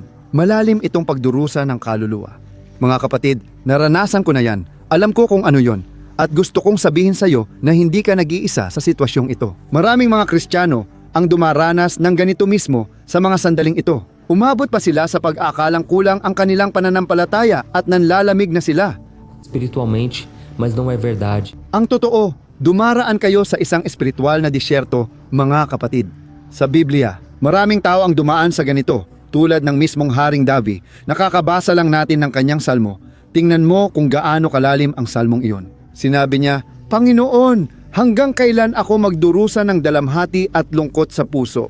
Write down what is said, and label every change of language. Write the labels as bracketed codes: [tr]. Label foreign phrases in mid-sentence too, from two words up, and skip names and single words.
[tl] Malalim itong pagdurusa ng kaluluwa. Mga kapatid, naranasan ko na yan. Alam ko kung ano yon. At gusto kong sabihin sa iyo na hindi ka nag-iisa sa sitwasyong ito. Maraming mga Kristiyano ang dumaranas ng ganito mismo sa mga sandaling ito. Umabot pa sila sa pag-akalang kulang ang kanilang pananampalataya at nanlalamig na sila. [pt] espiritualmente, mas não é verdade. [tl] Ang totoo, dumaraan kayo sa isang espiritual na disyerto, mga kapatid. Sa Biblia, maraming tao ang dumaan sa ganito, tulad ng mismong Haring Davi. Nakakabasa lang natin ng kanyang salmo. Tingnan mo kung gaano kalalim ang salmong iyon. Sinabi niya, Panginoon, hanggang kailan ako magdurusa ng dalamhati at lungkot sa puso?